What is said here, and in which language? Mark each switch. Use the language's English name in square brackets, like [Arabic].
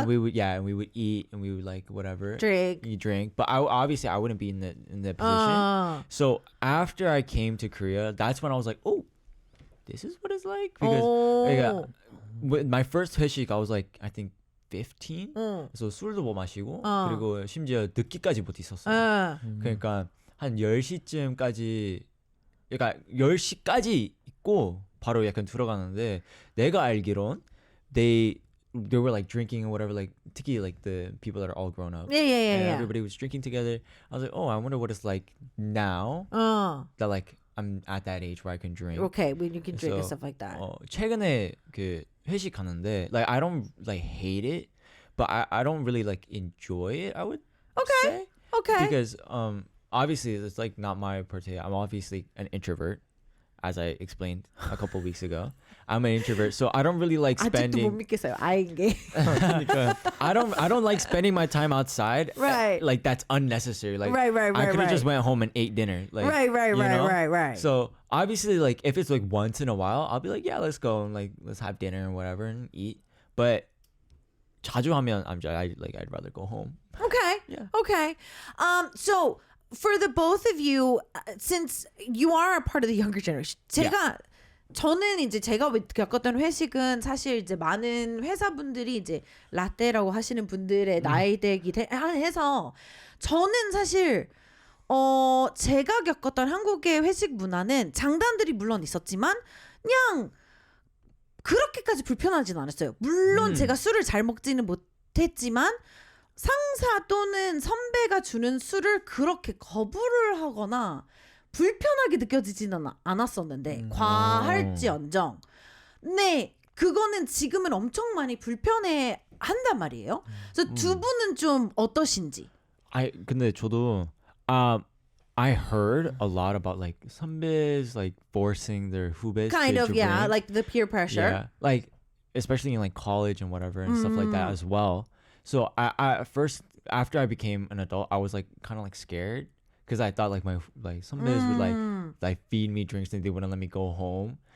[English] and we would eat, and we would like whatever Drink. you drink. But I wouldn't be in the position. So after I came to Korea, that's when I was like, oh, this is what it's like. Because with my first 회식, I was like, I think 15. [Korean] 그래서 술도 못 마시고 그리고 심지어 늦게까지 못 있었어요. 그러니까 한 10시쯤까지, 그러니까 10시까지 있고 바로 약간 들어가는데, 내가 알기론 [English] they were like drinking or whatever, like 특히 like the people that are all grown up. Yeah. Everybody was drinking together. I was like, oh, I wonder what it's like now that like I'm at that age where I can drink. Okay, when you can drink and So, stuff like that. [Korean] 최근에 그 회식 가는데, [English] like I don't like hate it, but I don't really like enjoy it, I would say. Okay. Because obviously it's like not my forte. I'm obviously an introvert, as I explained a couple weeks ago. I'm an introvert, so I don't really like [Korean] 아직도 못 [English] spending. [Korean] 믿겠어요. 아인 게. [English] I don't like spending my time outside. Right. Like that's unnecessary. Like Right, I could have just right. went home and ate dinner. Like Right. you know? Right. So obviously, like if it's like once in a while, I'll be like, yeah, let's go and like let's have dinner or whatever and eat. But [Korean] 자주 하면 [English] I'd rather go home. Okay. Yeah. Okay. So for the both of you, since you are a part of the younger generation, [Korean] 저는 이제 제가 겪었던 회식은 사실 이제 많은 회사분들이 이제 라떼라고 하시는 분들의 나이대기 해서 저는 사실 제가 겪었던 한국의 회식 문화는 장단들이 물론 있었지만 그냥 그렇게까지 불편하진 않았어요. 물론 제가 술을 잘 먹지는 못했지만 상사 또는 선배가 주는 술을 그렇게 거부를 하거나 불편하게 느껴지지는 않았었는데 과할지언정 네 그거는 지금은 엄청 많이 불편해 한단 말이에요. 그래서 두 분은 좀 어떠신지? 근데 저도 [English] I heard a lot about like 선배s like forcing their 후배s kind to of yeah drink. like the peer pressure. Yeah, like especially in like college and whatever and stuff like that as well. So I first after I became an adult, I was like kind of like scared because I thought like my 선배s would like feed me drinks and they wouldn't let me go home.